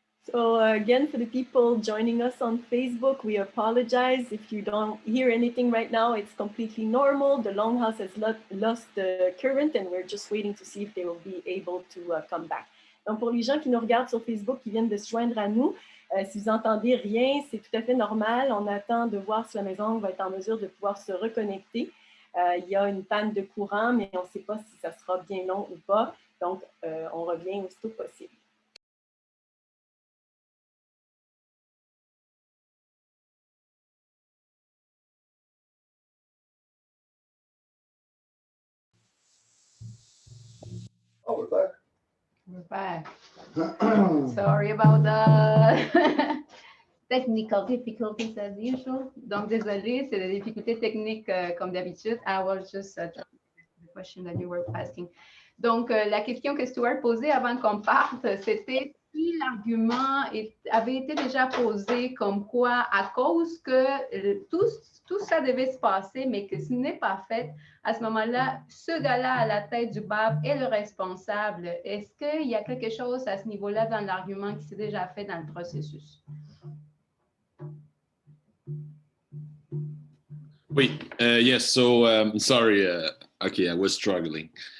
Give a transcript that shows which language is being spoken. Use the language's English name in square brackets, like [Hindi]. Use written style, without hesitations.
[English] So again, for the people joining us on Facebook, we apologize if you don't hear anything right now. It's completely normal. The Longhouse has lost the current and we're just waiting to see if they will be able to come back. [French] Donc pour les gens qui nous regardent sur Facebook, qui viennent de se joindre à nous, si vous n'entendez rien, c'est tout à fait normal. On attend de voir si la maison va être en mesure de pouvoir se reconnecter. Il y a une panne de courant, mais on ne sait pas si ça sera bien long ou pas. Donc, on revient aussitôt possible. [English] Oh, we're back. We're back. Sorry about the technical difficulties as usual. [French] Donc, désolé, c'est des difficultés techniques comme d'habitude. [English] I was just the question that you were asking. [French] Donc, la question que Stuart posait avant qu'on parte, c'était si l'argument avait été déjà posé comme quoi, à cause que tout ça devait se passer, mais que ce n'est pas fait, à ce moment-là, ce gars-là à la tête du BAP est le responsable. Est-ce qu'il y a quelque chose à ce niveau-là dans l'argument qui s'est déjà fait dans le processus? [English] Oui, yes, so sorry, okay, I was struggling.